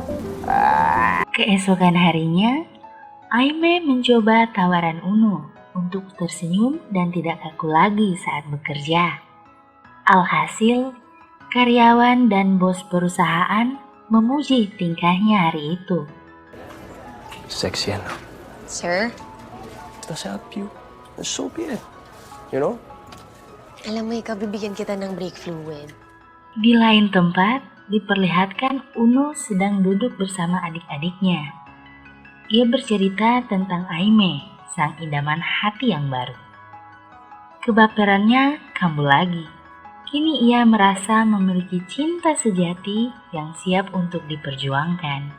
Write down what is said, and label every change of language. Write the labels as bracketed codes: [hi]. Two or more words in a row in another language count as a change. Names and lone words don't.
[id] Keesokan harinya, Aime mencoba tawaran Uno untuk tersenyum dan tidak kaku lagi saat bekerja. Alhasil, karyawan dan bos perusahaan memuji tingkahnya hari itu. [tl] Sexy yan. [en] Sir, Does help you. So be it. You know? [tl] alam mo ikaw, bibigyan kita ng [en] brake fluid. [id] Di lain tempat, diperlihatkan Uno sedang duduk bersama adik-adiknya. Ia bercerita tentang Aime, sang idaman hati yang baru. Kebaperannya kambuh lagi. Kini ia merasa memiliki cinta sejati yang siap untuk diperjuangkan.